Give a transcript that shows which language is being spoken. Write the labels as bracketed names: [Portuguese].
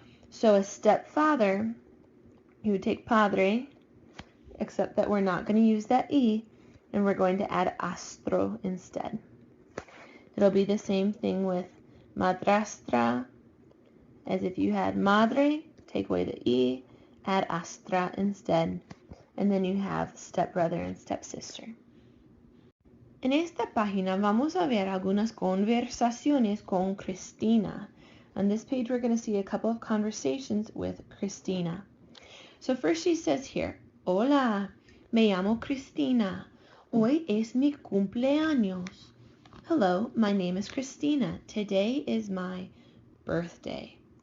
[English] So a stepfather, you would take padre, except that we're not going to use that E, and we're going to add astro instead. It'll be the same thing with madrastra, as if you had madre, take away the E, add astra instead, and then you have stepbrother and stepsister. [Spanish] En esta página vamos a ver algunas conversaciones con Cristina. [English] On this page we're going to see a couple of conversations with Cristina. So first she says here, [Spanish] Hola, me llamo Cristina. Hoy es mi cumpleaños. [English] Hello, my name is Cristina. Today is my birthday.